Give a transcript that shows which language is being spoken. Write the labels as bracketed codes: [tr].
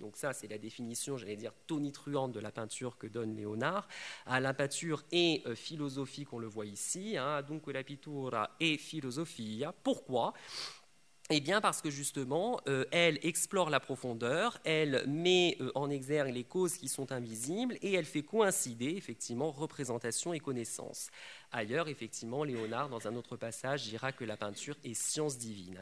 [fr] Donc ça, c'est la définition, j'allais dire, tonitruante de la peinture que donne Léonard. La peinture est philosophique, on le voit ici. Hein, donc [it] la pittura è filosofia. [fr] Pourquoi ? Eh bien parce que justement, elle explore la profondeur, elle met en exergue les causes qui sont invisibles et elle fait coïncider effectivement représentation et connaissance. Ailleurs, effectivement, Léonard, dans un autre passage, dira que la peinture est science divine.